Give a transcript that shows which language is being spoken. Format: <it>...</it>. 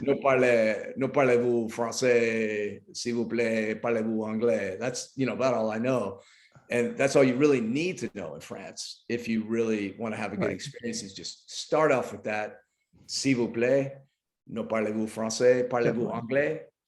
<fr>No parlez-vous français, s'il vous plaît, parlez-vous anglais.</fr> <en>That's, about all I know. And that's all you really need to know in France. If you really want to have a good experience, is just start off with that.</en> <fr>S'il vous plaît, no parlez-vous français, parlez-vous anglais.</fr>